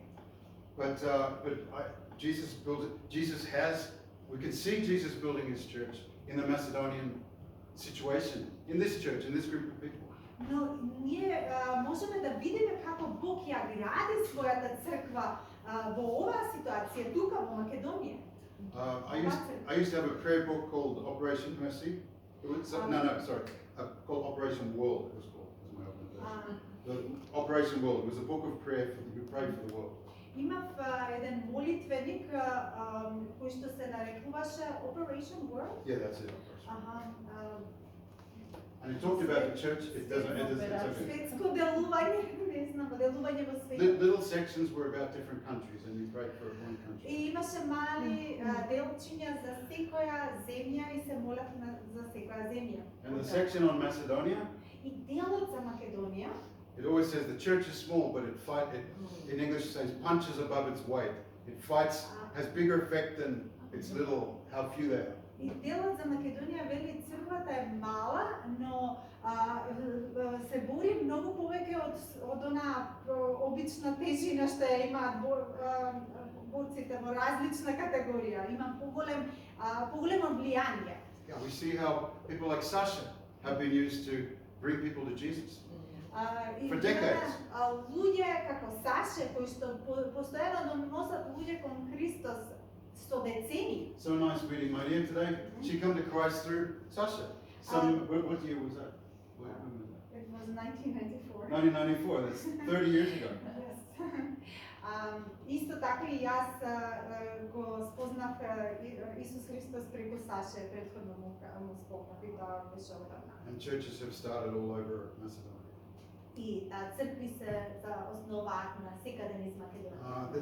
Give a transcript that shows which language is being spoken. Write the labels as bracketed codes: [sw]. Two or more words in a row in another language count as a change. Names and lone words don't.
[en] But Jesus built it. We can see Jesus building his church in the Macedonian situation, in this church, in this group of people. [mk] Но ние можеме да видиме како Бог ја гради својата црква во оваа ситуација тука во Македонија. [en] I used to have a prayer book called Operation Mercy. Called Operation World. It was called. It was my organization. The Operation World. It was a book of prayer we prayed for the world. [mk] Имав еден молитвеник кој што се нарекуваше Operation World. [en] Yeah, that's it. And it talked about the church. It's okay. [mk] Светско делување, не знам, делување во светот. [en] Little sections were about different countries, and you prayed for one country. [mk] И имаше мали делчиња за секоја земја и се молевме за секоја земја. [en] And the section on Macedonia, [mk] И делот за Македонија, [en] it always says the church is small, but in English it says punches above its weight. It fights, has bigger effect than its little, how few they are. [mk] И делот за Македонија вели црквата е мала, но се бори многу повеќе од она обична тежина што ја имаат борците во различна категорија. Има поголемо влијание. [en] Yeah, we see how people like Sasha have been used to bring people to Jesus. [mk] И [en] For decades. [mk] луѓе како Саше кои што постојано доносат луѓе кон Христос со децени. [en] So nice meeting Maria today. She come to Christ through Sasha. What year was that? When was that? It was 1994. 1994. That's 30 years ago. Yes. [mk] Исто така и јас го спознав Исус Христос преку Саше, претходно му спомнав и тоа беше одавна. [en] And churches have started all over Macedonia. [mk] И цркви се основаат на секаде низ Македонија.